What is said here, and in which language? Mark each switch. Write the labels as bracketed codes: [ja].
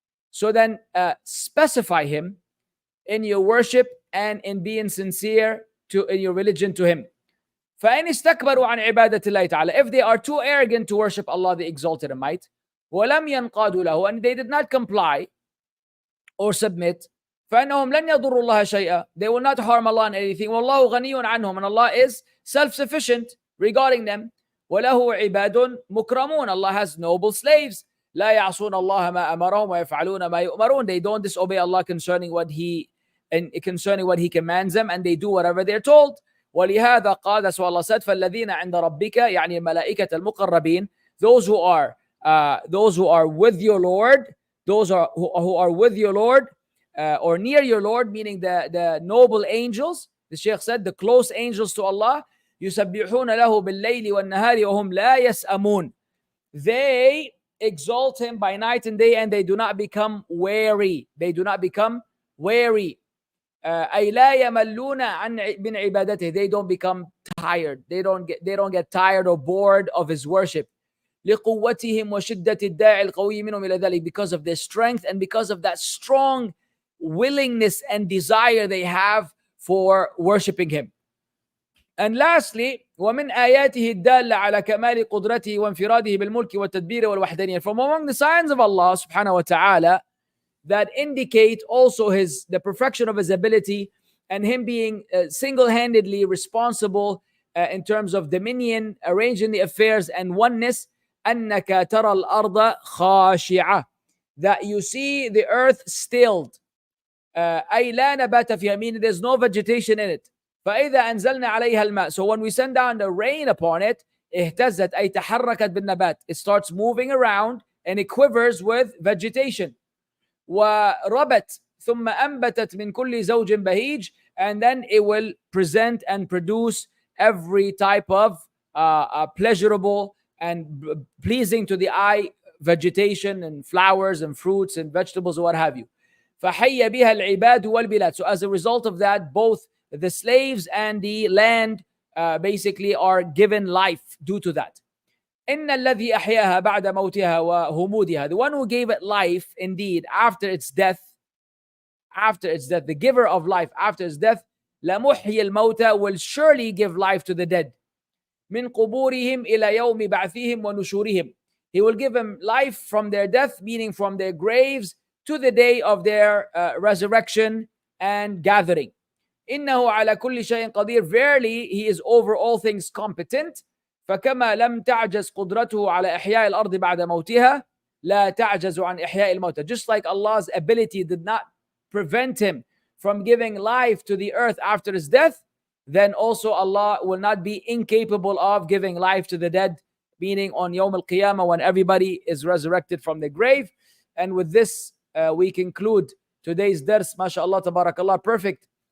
[en] So then specify him in your worship and in being sincere in your religion to him. [ar] فإن استكبروا عن عبادة الله تعالى. [en] If they are too arrogant to worship Allah the exalted in might. [ar] ولم ينقادوا له. [en] And they did not comply or submit. [ar] فإنهم لن يضروا الله شيئا. [en] They will not harm Allah in anything. [ar] والله غني عنهم. [en] And Allah is self-sufficient regarding them. [ar] وله عباد مكرمون. [en] Allah has noble slaves. [ar] لا يعصون الله ما أمرهم ويفعلون ما يؤمرون. [en] They don't disobey Allah concerning what He commands them, and they do whatever they're told. [ar] ولهذا قال, [en] that's what Allah said, [ar] فالذين عند ربك يعني الملائكة المقربين. [en] Those who are with your Lord, those who are with your Lord or near your Lord, meaning the noble angels. The Shaykh said the close angels to Allah. [ar] يسبحون له بالليل والنهار وهم لا يسأمون. [en] They exalt him by night and day, and they do not become weary. They do not become weary. [ar] أي لا يملون من عبادته. [en] They don't become tired. They don't get tired or bored of his worship. [ar] لقوتهم وشدة الداعي القوي منهم إلى ذلك. [en] Because of their strength and because of that strong willingness and desire they have for worshiping him. And lastly, [ar] ومن آياته الدالة على كمال قدرته وانفراده بالملك والتدبير والوحدانية. [en] From among the signs of Allah subhanahu wa ta'ala that indicate also the perfection of his ability and him being single-handedly responsible in terms of dominion, arranging the affairs and oneness. [ar] أنك ترى الأرض خاشعة. [en] That you see the earth stilled. [ar] أي لا نبات فيها, [en] meaning there's no vegetation in it. [ar] فإذا أنزلنا عليها الماء. [en] So when we send down the rain upon it, [ar] اهتزت أي تحركت بالنبات. [en] It starts moving around and it quivers with vegetation. [ar] وربت ثم أنبتت من كل زوج بهيج. [en] And then it will present and produce every type of pleasurable and pleasing to the eye vegetation and flowers and fruits and vegetables or what have you. [ar] فحي بها العباد والبلاد. [en] So as a result of that, both the slaves and the land basically are given life due to that. [ar] إن الذي أحياها بعد موتها وهمودها. [en] The one who gave it life indeed after its death, the giver of life after its death, [ar] لمحيي الموتى, [en] will surely give life to the dead. [ar] من قبورهم إلى يوم بعثهم ونشورهم. [en] He will give them life from their death, meaning from their graves, to the day of their resurrection and gathering. [ar] إنه على كل شيء قدير. [en] Verily, he is over all things competent. [ar] فكما لم تعجز قدرته على إحياء الأرض بعد موتها لا تعجز عن إحياء الموتى. [en] Just like Allah's ability did not prevent him from giving life to the earth after its death, then also Allah will not be incapable of giving life to the dead, meaning on Yawm al-Qiyamah when everybody is resurrected from the grave. And with this, we conclude today's dars. MashaAllah, tabarakallah, perfect.